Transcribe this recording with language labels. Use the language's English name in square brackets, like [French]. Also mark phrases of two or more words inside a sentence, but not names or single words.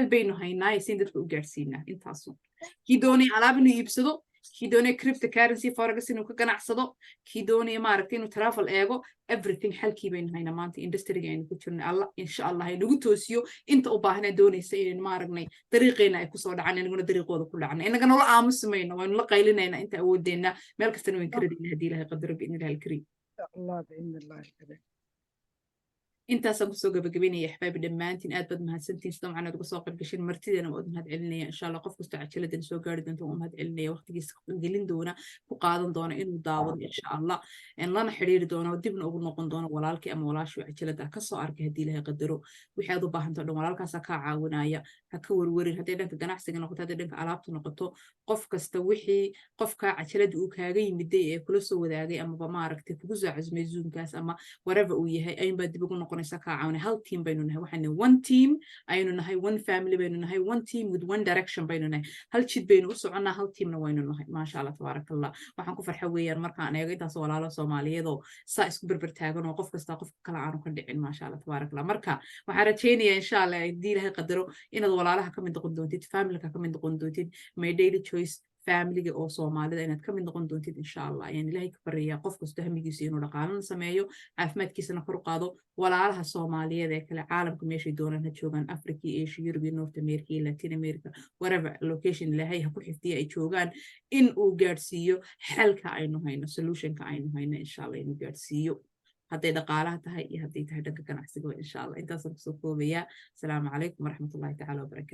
[Somali] baynu haynaaye siin dadka u gaarsiinaa intaasun kii doonaya alaab inuu iibsado kii doonaya [English] cryptocurrency forex [Somali] inuu ka ganacsado kii doonaya maaragtay inuu travel eego everything xalkii baynu haynaa maanta industryga aynu ku jirnay [Arabic] الله إن شاء الله [Somali] inagu toosiyo inta u baahnaa doonaysa inaynu maaragnay dariiqeena ay kusoo dhacaan inaguna dariiqooda ku dhacna inagana la aamusimayno waynu la qaylinayna inta awoodeenna meel kastana wayn ka radayna haddii ilahay qadaro [Arabic] بإذن الله الكريم الله بإذن الله الكريم. [Somali] intaasaan kusoo gabagabeynaya axbaabi dhammaantiin aad baad mahadsantiin sida macnaad uga soo qayb gashin martideena waa mahad celinaya [Arabic] إن شاء الله [Somali] qof kastoo cajaladana soo gaari doonta waa mahad celinaya waqtigiisa gelin doona ku qaadan doona inuu daawado [Arabic] إن شاء الله [Somali] lana xiriiri doono dibna ugu noqon doono walaalkii ama walaashii cajalada kasoo arkay haddii ilahay qadaro wixii aad u baahanto dhan walaalkaasaa kaa caawinaya ha ka warwarin hadday dhanka ganacsiga noqoto hadday dhanka alaabta noqoto qof kasta wixii qofkaa cajalada uu kaaga yimiday ee kula soo wadaagay amaba maaragtay kugu soo casmay zoomkaas ama whatever uu yahay ayunbaa dib ugu noqonaysa kaa caawinay hal team baynu nahay waxaana [English] one team [Somali] aynu nahay [English] one family [Somali] baynu nahay [English] one team with one direction [Somali] baynu nahay hal jid baynu u soconnaa hal teamna waynu nahay [Arabic] ما شاء الله تبارك الله [Somali] waxaan ku farxa weeyaan markaan eego intaas walaalo soomaaliyeedoo saa isku berber taagan oo qof kasta qofka kale aanu ka dhicin [Arabic] ما شاء الله تبارك الله [Somali] marka waxaan rajaynayaa [Arabic] إن شاء الله [Somali] haddii ilahay qadaro inaad walaalaha ka mid noqon doontid familka ka mid noqon doontid my [English] daily choice [Somali] familiga oo soomaalida inaad ka mid noqon doontid [Arabic] إن شاء الله [Somali] ayaan ilaahay ka baryayaa qof kasta hamigiisa inuu dhaqaalana sameeyo caafimaadkiisana kor u qaado walaalaha soomaaliyeed ee kale caalamka meeshay doonaan ha joogaan africa iyo asia europe iyo north america iyo latin america [English] whatever location [Somali] ilaahay ha ku xifdiya ay joogaan in uu gaadhsiiyo xalka aynu hayno solutionka aynu hayno [Arabic] إن شاء الله [Somali] inuu gaadhsiiyo hadday dhaqaalaha tahay iyo hadday tahay dhanka ganacsiga [Arabic] إن شاء الله [Somali] intaasaan kusoo koobayaa [Arabic] السلام عليكم ورحمة الله تعالى وبركاته